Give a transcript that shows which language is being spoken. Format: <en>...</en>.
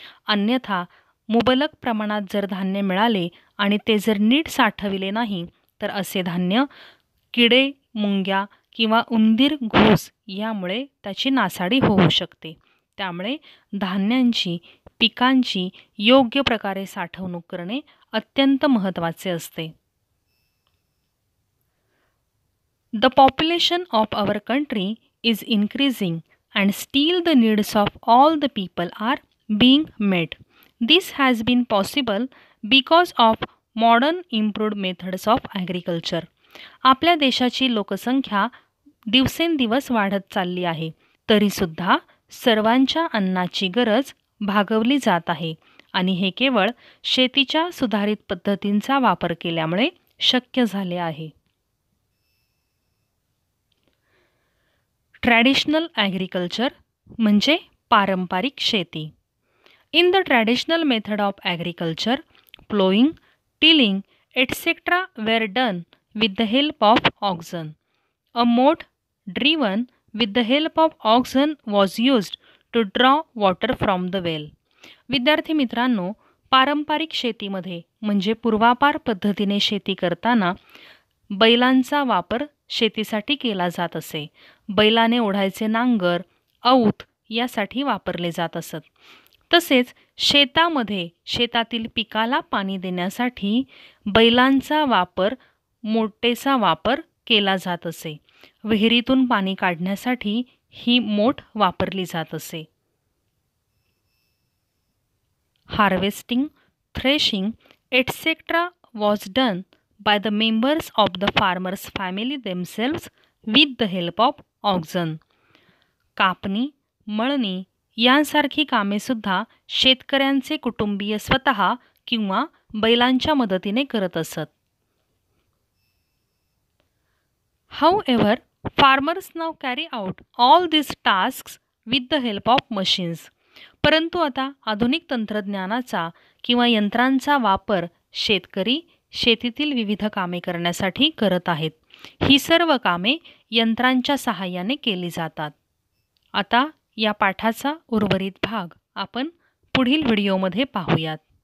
<mr>अन्यथा मुबलक प्रमाणात जर धान्य मिळाले आणि ते जर नीट साठविले नाही तर असे धान्य किडे, मुंग्या किंवा उंदीर, घूस यामुळे त्याची नासाडी होऊ शकते. त्यामुळे धान्यांची, पिकांची योग्य प्रकारे साठवणूक करणे अत्यंत महत्त्वाचे असते.</mr> <en>The population of our country is increasing and still the needs of all the people are being met. This has been possible because of modern improved methods of agriculture.</en> <mr>आपल्या देशाची लोकसंख्या दिवसेंदिवस वाढत चालली आहे, तरीसुद्धा सर्वांच्या अन्नाची गरज भागवली जात आहे आणि हे केवळ शेतीच्या सुधारित पद्धतींचा वापर केल्यामुळे शक्य झाले आहे.</mr> <en>traditional agriculture</en> <mr>म्हणजे पारंपरिक शेती.</mr> <en>In the traditional method of agriculture, ploughing, tilling etcetera were done with the help of oxen. A moat driven with the help of oxen was used to draw water from the well.</en> <mr>विद्यार्थी मित्रांनो, पारंपरिक शेतीमध्ये म्हणजे पूर्वापार पद्धतीने शेती करताना बैलांचा वापर शेतीसाठी केला जात असे. बैलाने ओढायचे नांगर, औत यासाठी वापरले जात असत. तसेच शेतामध्ये शेतातील पिकाला पाणी देण्यासाठी बैलांचा वापर, मोटेचा वापर केला जात असे. विहिरीतून पाणी काढण्यासाठी ही मोट वापरली जात असे.</mr> <en>Harvesting, threshing etcetera was done by the members of the farmers family themselves with the help of oxen.</en> <mr>कापणी, मळणी यांसारखी कामे सुद्धा शेतकऱ्यांचे कुटुंबीय स्वतः किंवा बैलांच्या मदतीने करत असत.</mr> <en>However, farmers now carry out all these tasks with the help of machines.</en> <mr>परंतु आता आधुनिक तंत्रज्ञानाचा किंवा यंत्रांचा वापर शेतकरी शेतीतील विविध कामे करण्यासाठी करत आहेत. ही सर्व कामे यंत्रांच्या सहाय्याने केली जातात. आता या पाठाचा उर्वरित भाग आपण पुढील व्हिडिओमध्ये पाहूयात.</mr>